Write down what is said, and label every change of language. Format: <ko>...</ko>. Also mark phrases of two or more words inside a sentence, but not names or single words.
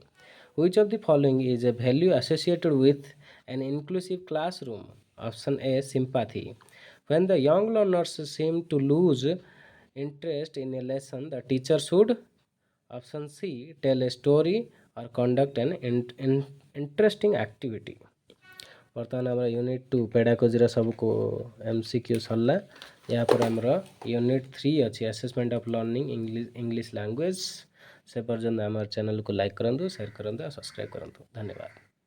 <en>Which of the following is a value associated with an inclusive classroom? Option A sympathy. When the young learners seem to lose interest in a lesson, the teacher should option C tell a story or conduct an interesting activity.</en> <or>ବର୍ତ୍ତମାନ ଆମର ୟୁନିଟ୍ 2 ପେଡାଗୋଜିର ସବୁ MCQ ସରିଲା। ଏହାପରେ ଆମର ୟୁନିଟ୍ 3 ଅଛି</or> <en>Assessment of Learning English Language.</en> <or>ସେ ପର୍ଯ୍ୟନ୍ତ ଆମର ଚ୍ୟାନେଲକୁ ଲାଇକ୍ କରନ୍ତୁ, ସେୟାର କରନ୍ତୁ ଆଉ ସବସ୍କ୍ରାଇବ୍ କରନ୍ତୁ। ଧନ୍ୟବାଦ।</or>